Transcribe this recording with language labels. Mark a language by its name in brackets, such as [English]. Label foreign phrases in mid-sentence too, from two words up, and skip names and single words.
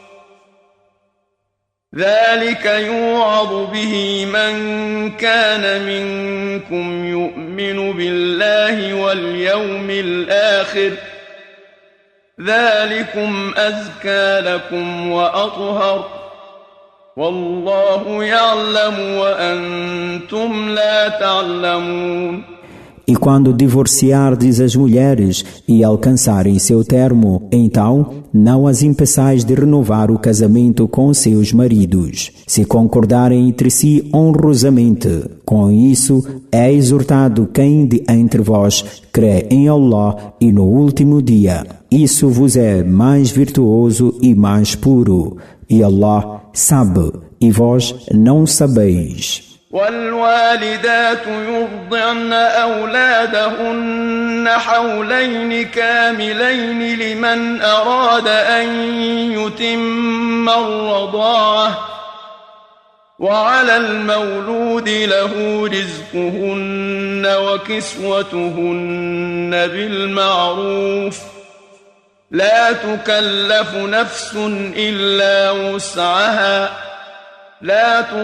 [Arabic] ذلك يوعظ به من كان منكم يؤمن بالله واليوم الآخر ذلكم أزكى لكم وأطهر والله يعلم وأنتم لا تعلمون. [Portuguese] E quando divorciardes as mulheres e alcançarem seu termo, então não as impeçais de renovar o casamento com seus maridos, se concordarem entre si honrosamente. Com isso, é exortado quem de entre vós crê em Allah e no último dia. Isso vos é mais virtuoso e mais puro. E Allah sabe, e vós não sabeis. [Arabic] والوالدات يرضعن أولادهن حولين كاملين لمن أراد أن يتم الرضاعة وعلى المولود له رزقهن وكسوتهن بالمعروف لا تكلف نفس إلا وسعها لا